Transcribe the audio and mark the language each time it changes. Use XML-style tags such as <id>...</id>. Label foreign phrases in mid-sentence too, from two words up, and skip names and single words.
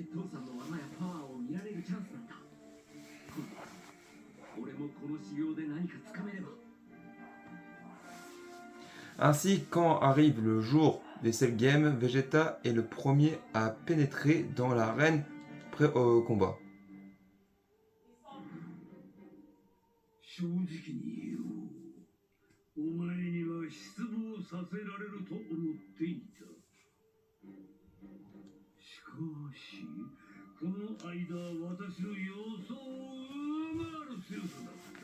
<fr>Ainsi, quand arrive le jour des Cell Games, Vegeta est le premier à pénétrer dans l'arène prêt au combat.</fr> <ja>正直に言おう。お前には失望させられると思っていた。しかし、この間私の予想を上回る強さだった。</ja>